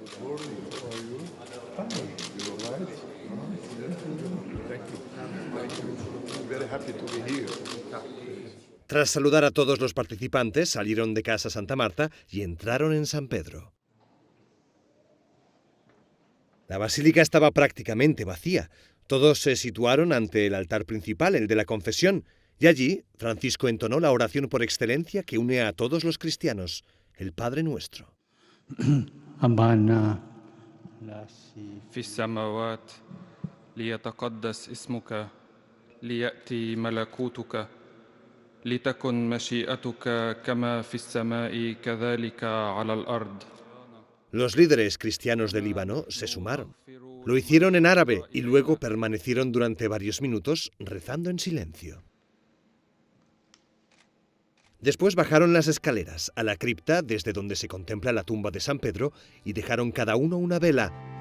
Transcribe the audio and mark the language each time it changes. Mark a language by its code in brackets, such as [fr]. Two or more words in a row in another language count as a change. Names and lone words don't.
[es] Tras saludar a todos los participantes, salieron de Casa Santa Marta y entraron en San Pedro. La basílica estaba prácticamente vacía. Todos se situaron ante el altar principal, el de la confesión, y allí Francisco entonó la oración por excelencia que une a todos los cristianos, el Padre Nuestro. [ar] أبانا في السماوات ليتقدس اسمك ليأتي ملكوتك لتكن مشيئتك كما في السماء كذلك على الأرض. [es] Los líderes cristianos de Líbano se sumaron. Lo hicieron en árabe y luego permanecieron durante varios minutos rezando en silencio. Después bajaron las escaleras a la cripta desde donde se contempla la tumba de San Pedro y dejaron cada uno una vela.